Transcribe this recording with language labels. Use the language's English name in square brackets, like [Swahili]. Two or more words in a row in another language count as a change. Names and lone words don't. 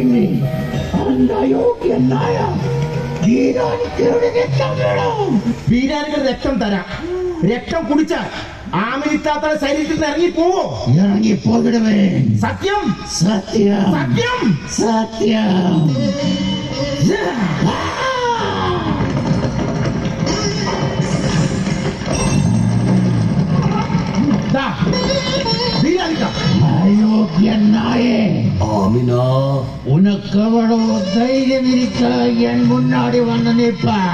[Malayalam] അയോഗ്യനായ വീരാനിക്ക് രക്തം തരാം. രക്തം കുടിച്ചാൽ ആമിനത്താത്ത ശരീരത്തിൽ നിന്ന് ഇറങ്ങിപ്പോവോ? ഇറങ്ങിപ്പോകിടവേ. സത്യം സത്യം സത്യം സത്യം. [Tamil] அயோக்கியனாயே ஆமினா, உனக்கு எவ்வளவு தைரியம் இருக்க என் முன்னாடி வந்து நிற்ப?